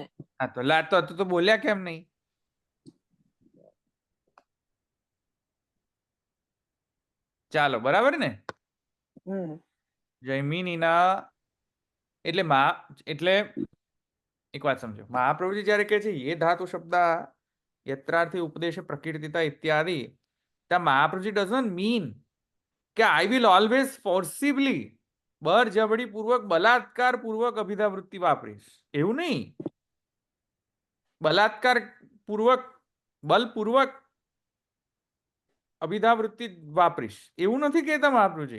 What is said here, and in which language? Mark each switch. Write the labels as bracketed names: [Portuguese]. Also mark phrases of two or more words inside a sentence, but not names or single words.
[Gujarati] હા, તો લાતો હતું તો બોલ્યા કેમ નહીં? ચાલો, બરાબર ને? જૈમિનીના એટલે એક વાત સમજો, મહાપ્રભુજી જયારે કહે છે [Sanskrit] ये धातु शब्द यत्रार्थी उपदेश प्रकीर्तिता इत्यादि, [Gujarati] ત્યાં મહાપ્રભુજી [English] doesn't mean [Gujarati] કે [English] I will always forcibly [Gujarati] બળજબરી પૂર્વક બલાત્કાર પૂર્વક અભિધાવૃત્તિ વાપરીશ, એવું નહીં. બલાત્કાર પૂર્વક બલપૂર્વક અભિધાવૃત્તિ વાપરીશ એવું નથી કહેતા મહાપ્રભુજી.